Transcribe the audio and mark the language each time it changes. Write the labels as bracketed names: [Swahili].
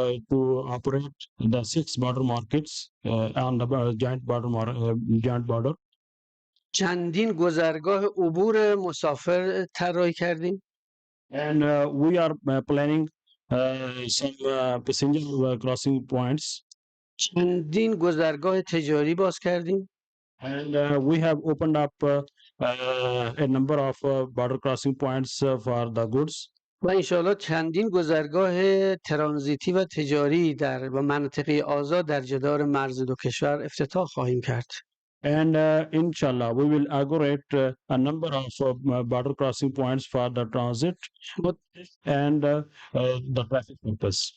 [English] to operate the 6 border markets on the joint border. [Persian] چندین گذرگاه عبور مسافر طراحی کردیم. [English] And we are planning some passenger crossing points. [Persian] چندین گذرگاه تجاری باز کردیم. [English] And we have opened up a number of border crossing points for the goods. [Persian] و انشاءالله چندین گذرگاه ترانزیتی و تجاری در و مناطق آزاد در جدار مرز دو کشور افتتاح خواهیم کرد. [English] And inshallah, we will inaugurate a number of border crossing points for the transit and the traffic purpose.